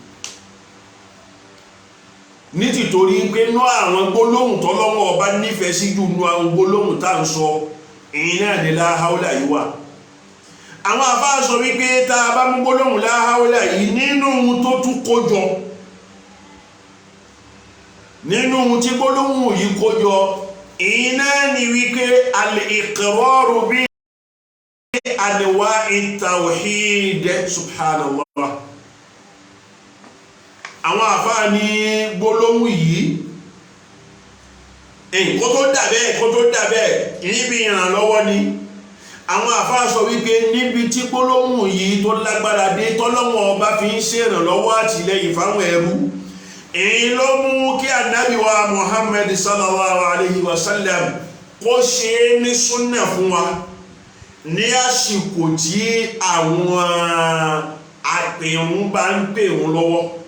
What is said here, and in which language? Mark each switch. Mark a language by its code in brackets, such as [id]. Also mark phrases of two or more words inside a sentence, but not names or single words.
[yo] ní tìtorí pé nú àwọn gbólóhùn tọ́lọ́run ọba nífẹ̀ẹ́ sí jù nú àwọn gbólóhùn tá à ń sọ iná ni [ar] لا حول [yo] yìí wà àwọn àfáà sọ wípé tá a bá mú gbólóhùn [ar] لا حول [yo] yìí nínú tó tún kójọ nínú tí gbólóhùn yìí kójọ iná ni wípé [ar] الإقرار بأنواع التوحيد [yo] subhanallah àwọn àfáà ní gbólóhùn yìí kó tó dàbẹ́ níbi ìrànlọ́wọ́ ni àwọn àfáà sọ wípé níbi tí gbólóhùn yìí tó lágbára dé tọ́lọ́wọ́ ọba fi ń ṣèrànlọ́wọ́ àtìlẹ́yìn fáwọn ẹrú èyí ló mú kí ànábì wa Muhammad [ar] صلى الله عليه وسلم [yo] kó ṣe é ní súnnà fún wa ní àsìkò tí àwọn àpèrún bá ń pè wọn lọ́wọ́